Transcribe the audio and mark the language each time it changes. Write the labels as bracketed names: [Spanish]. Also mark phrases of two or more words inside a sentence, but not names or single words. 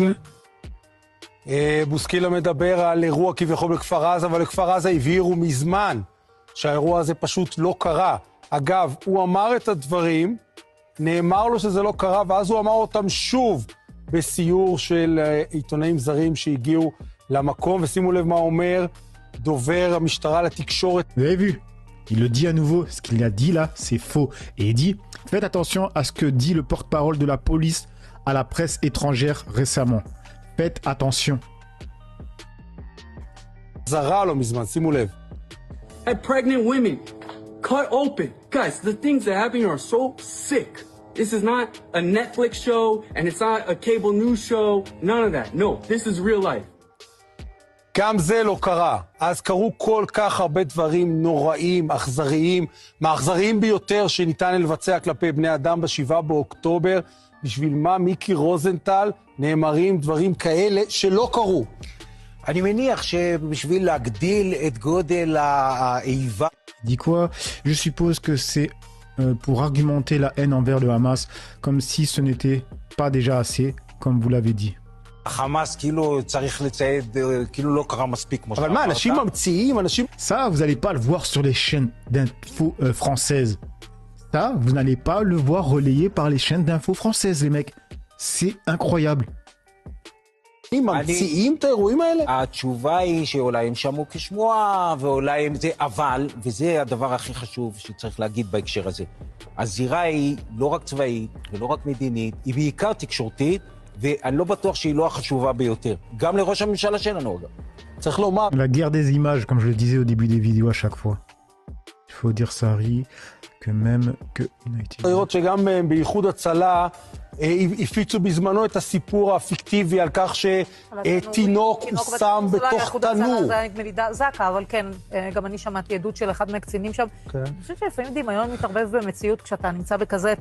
[Hebrew] בוסקילה מדבר על אירוע כביכול בכפר עזה, אבל לכפר עזה הבהירו מזמן שהאירוע הזה פשוט לא קרה. אגב, הוא אמר את הדברים, נאמר לו שזה לא קרה, ואז הוא אמר אותם שוב בסיור של עיתונאים זרים שהגיעו למקום, ושימו לב מה אומר דובר המשטרה לתקשורת. [French] Vous avez vu? Il le dit à nouveau, ce qu'il a dit là, c'est faux. Et il dit, faites attention à ce que dit le porte-parole de la police à la presse étrangère récemment. Faites attention. [Hebrew] זרה לא מזמן, שימו לב. [English] Had pregnant women cut open. Guys, the things that happen are so sick. This is not a Netflix show, and it's not a cable news show. None of that. No, this is real life. [Hebrew] גם זה לא קרה. אז קרו כל כך הרבה דברים נוראים, אכזריים, מהאכזריים ביותר שניתן לבצע כלפי בני אדם ב7 באוקטובר. בשביל מה, מיקי רוזנטל, נאמרים דברים כאלה שלא קרו. אני מניח שבשביל להגדיל את גודל האיבה... [French] Il dit quoi? Je suppose que c'est pour argumenter la haine envers le Hamas, comme si ce n'était pas déjà assez, comme vous l'avez dit. [Hebrew] החמאס כאילו צריך לצייד, כאילו לא קרה מספיק כמו אבל מה, אנשים ממציאים, אנשים... [French] Ça, vous n'allez pas le voir sur les chaînes d'infos françaises. Ça, vous n'allez pas le voir relayé par les chaînes d'infos françaises, les mecs. C'est incroyable. [Hebrew] ממציאים את האירועים האלה? התשובה היא שאולי הם שמעו כשמועה, ואולי הם זה, אבל, וזה הדבר הכי חשוב שצריך להגיד בהקשר הזה, הזירה היא לא רק צבאית ולא רק מדינית, היא בעיקר תקשורתית, ואני לא בטוח שהיא לא החשובה ביותר. גם לראש הממשלה שלנו, אגב. צריך לומר... [French] La guerre des images, comme je le disais au début des vidéos à chaque fois. Il faut dire ça, que même que... [Hebrew] לראות שגם בייחוד הצלה הפיצו בזמנו את הסיפור הפיקטיבי על כך שתינוק הושם בתוך תנור. זה נדמה לי זקה, אבל כן, גם אני שמעתי עדות של אחד מהקצינים שם. אני חושבת שלפעמים דמיון מתערבב במציאות כשאתה נמצא בכזה טראומה.